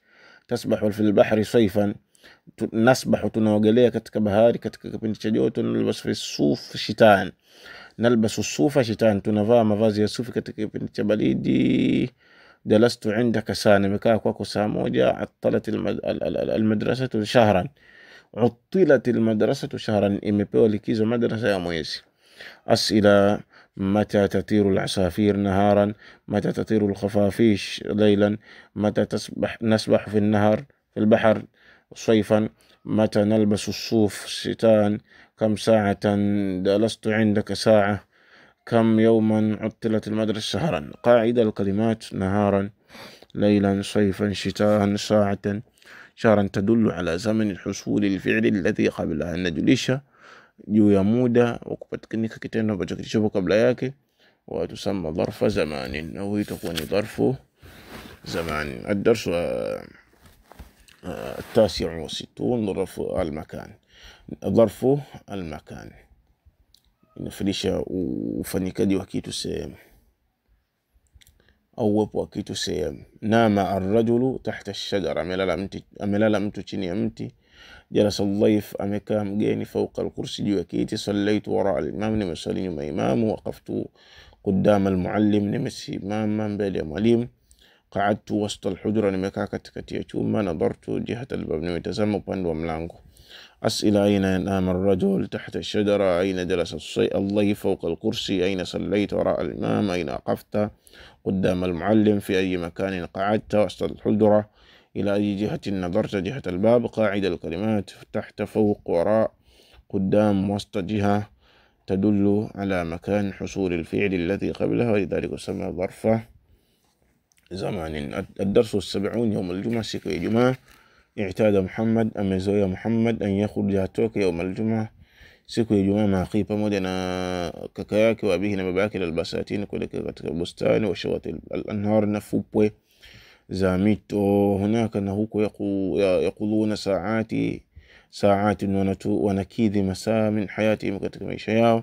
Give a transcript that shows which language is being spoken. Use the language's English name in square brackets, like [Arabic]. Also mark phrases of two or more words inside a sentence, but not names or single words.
[Arabic] تسبح في البحر صيفا نسبح, [Swahili] tunaogelea katika bahari katika kipindi cha joto. [Arabic] نلبس في صوف شتاء نلبس صوفا شتاء, [Swahili] tunavaa mavazi ya sufi katika kipindi cha baridi. [Arabic] جلست عندك سنة, [Swahili] nimekaa kwako saa moja. [Arabic] عطلت المدرسة شهرا, عطلت المدرسة شهرا, [Swahili] imepewa likizo madrasa ya mwezi. [Arabic] Asila. متى تطير العصافير نهارا. متى تطير الخفافيش ليلا. متى نسبح في النهر في البحر صيفا. متى نلبس الصوف شتاء. كم ساعة جلست عندك ساعة. كم يوما عطلت المدرسة شهرا. قاعدة الكلمات: نهارا، ليلا، صيفا، شتاء، ساعة. شهرا تدل على زمن الحصول الفعل الذي قبلها, [Swahili] inajulisha juu ya muda wa kupatikana kitendo ambacho kilichopo kabla yake. [Arabic] وتسمى ظرف زمان أو هي تكون ظرف زمان. الدرس 69 ظرف المكان. ظرف المكان [Swahili] inafilisha ufanyikaji wa kitu sehemu au uwepo wa kitu sehemu. [Arabic] نام الرجل تحت الشجرة, [Swahili] amelala mtu chini ya mti. [Arabic] جلس الضيف, [Swahili] amekaa mgeni. [Arabic] فوق الكرسي, [Swahili] juu ya kiti. [Arabic] صليت وراء الإمام, [Swahili] nimesali nyuma ya imamu. [Arabic] وقفت قدام المعلم, [Swahili] nimesimama mbele ya mwalimu. [Arabic] قعدت وسط الحجرة, [Swahili] nimekaa katikati ya chumba. [Arabic] نظرت جهة الباب, [Swahili] nimetazama upande wa mlango. [Arabic] أسئلة: أين نام الرجل تحت الشجرة؟ أين جلس الضيف فوق الكرسي؟ أين صليت وراء الإمام؟ أين وقفت قدام المعلم؟ في أي مكان قعدت وسط الحجرة؟ إلى أي جهة نظرت؟ جهة الباب. قاعدة الكلمات: تحت، فوق، وراء، قدام، وسط، جهة تدل على مكان حصول الفعل الذي قبلها، ولذلك يسمى ظرف زمان. الدرس 70 يوم الجمعة، [Swahili] siku ya Ijumaa. [Arabic] اعتاد محمد، [Swahili] amezoea Muhammad [Arabic] أن يخرج, [Swahili] atoke [Arabic] يوم الجمعة [Swahili] siku ya Ijumaa, maqi, pamoja na kaka yake [Arabic] وأبيه [Swahili] na baba yake, albasatini, kuelekea katika bustani, [Arabic] وشواطئ الأنهار, [Swahili] na fupwe za mito. Hunaka, na huko, [Arabic] يقضون ساعات [Swahili] wanakidhi masaa [Arabic] من حياتهم, [Swahili] katika maisha yao.